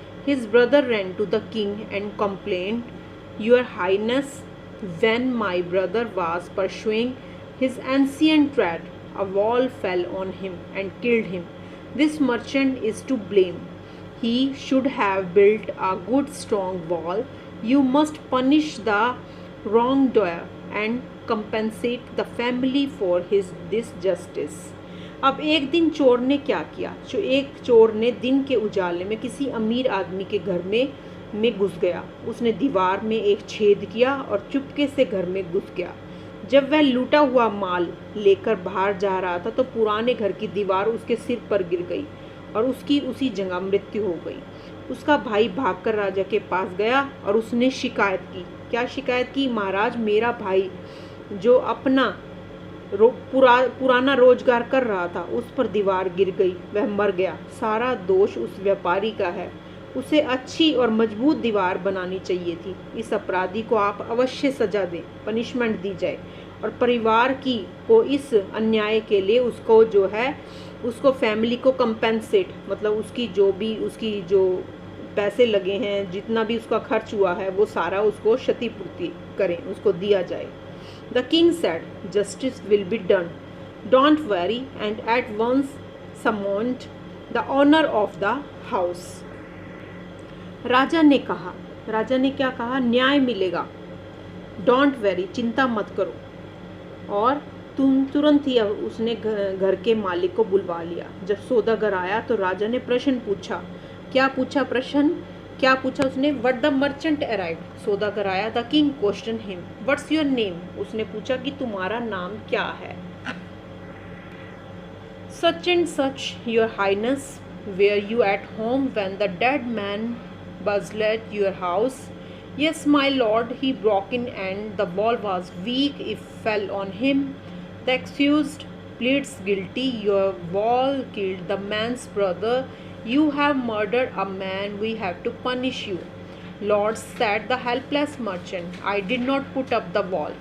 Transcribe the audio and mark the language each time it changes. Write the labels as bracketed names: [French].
[English] His brother ran to the king and complained, Your Highness, when my brother was pursuing his ancient trade, a wall fell on him and killed him. This merchant is to blame. He should have built a good strong wall. You must punish the wrongdoer and compensate the family for this justice. [Hindi] अब एक दिन चोर ने क्या किया? एक चोर ने दिन के उजाले में किसी अमीर आदमी के घर में घुस गया। उसने दीवार में एक छेद किया और चुपके से घर में घुस गया। जब वह लूटा हुआ माल लेकर बाहर जा रहा था तो पुराने घर की दीवार उसके सिर पर गिर गई और उसकी उसी जगह मृत्यु हो गई। उसका भाई भागकर राजा के पास गया और उसने शिकायत की। क्या शिकायत की? महाराज, मेरा भाई जो अपना पुराना रोजगार कर रहा था, उस पर दीवार गिर गई, वह मर गया। सारा दोष उस व्यापारी का है। उसे अच्छी और मजबूत दीवार बनानी चाहिए थी। इस अपराधी को आप अवश्य सजा दें, पनिशमेंट दी जाए, और परिवार को इस अन्याय के लिए उसको फैमिली को कंपेंसेट, मतलब उसकी जो पैसे लगे हैं, जितना भी उसका खर्च हुआ है, वो सारा उसको क्षतिपूर्ति करें, उसको दिया जाए। [English] The king said, Justice will be done. Don't worry, and at once summoned the owner of the house. [Hindi] राजा ने क्या कहा? न्याय मिलेगा। [English] don't worry, [Hindi] चिंता मत करो। और तुरंत ही उसने घर के मालिक को बुलवा लिया। जब सौदागर आया तो राजा ने प्रश्न पूछा। क्या पूछा उसने? [English] What the merchant arrived. [Hindi] सौदागर आया। [English] The king question him, what's your name. [Hindi] उसने पूछा कि तुम्हारा नाम क्या है। [English] Such and such, your highness, were you at home when the dead man buzzed at your house? Yes, my lord, he broke in and the wall was weak, it fell on him. The accused pleads guilty. Your wall killed the man's brother. You have murdered a man. We have to punish you. Lord, said the helpless merchant, I did not put up the wall.